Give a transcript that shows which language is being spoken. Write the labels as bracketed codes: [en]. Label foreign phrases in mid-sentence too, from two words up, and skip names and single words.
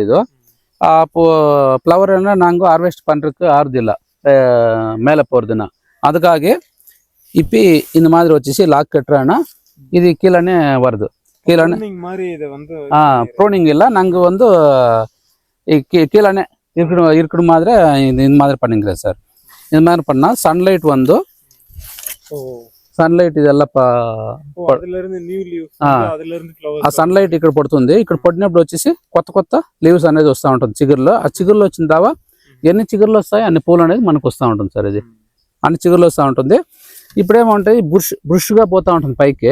[ta] இது அப்போ ஃப்ளவர் என்ன நாங்கள் ஹார்வெஸ்ட் பண்ணுறதுக்கு ஆறுதில்லை மேலே போகிறதுன்னா. அதுக்காக இப்போ இந்த மாதிரி வச்சு லாக் கட்டுறேன்னா இது கீழே வருது. கீழே ப்ரூனிங் இல்லை, நாங்கள் வந்து கீழே இருக்கிற மாதிரி இந்த மாதிரி பண்ணிக்கிறேன் சார். இந்த மாதிரி பண்ணால் సన్లైట్ வந்து సన్లైట్ இதெல்லாம் [te] ఆ సన్లైట్ ఇక్కడ పడుతుంది. ఇక్కడ పడినప్పుడు వచ్చేసి కొత్త లీవ్స్ అనేది వస్తూ ఉంటుంది చిగురులో. ఆ చిగురులో వచ్చిన తర్వాత ఎన్ని చిగురులు వస్తాయి అన్ని పూలు అనేది మనకు వస్తూ ఉంటుంది సార్. ఇది అన్ని చిగురులు వస్తూ ఉంటుంది. ఇప్పుడేమంటాయి బుష్గా పోతూ ఉంటుంది పైకి.